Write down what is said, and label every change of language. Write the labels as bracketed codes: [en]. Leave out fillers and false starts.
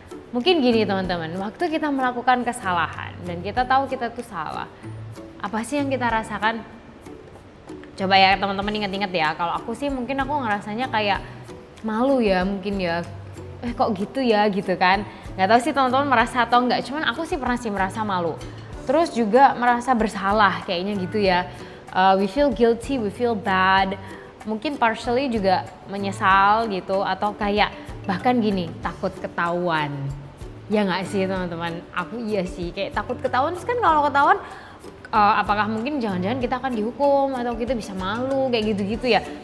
[id] Mungkin gini teman-teman, waktu kita melakukan kesalahan dan kita tahu kita tuh salah, apa sih yang kita rasakan? Coba ya teman-teman ingat-ingat ya, kalau aku sih mungkin aku ngerasanya kayak malu ya mungkin ya. Kok gitu ya gitu kan. Gak tahu sih teman-teman merasa atau enggak, cuman aku sih pernah sih merasa malu. Terus juga merasa bersalah kayaknya gitu ya. [en] We feel guilty, we feel bad. [id] Mungkin partially juga menyesal gitu atau kayak bahkan gini, takut ketahuan. Ya gak sih teman-teman? Aku iya sih kayak takut ketahuan. Terus kan kalau ketahuan apakah mungkin jangan-jangan kita akan dihukum atau kita bisa malu kayak gitu-gitu ya.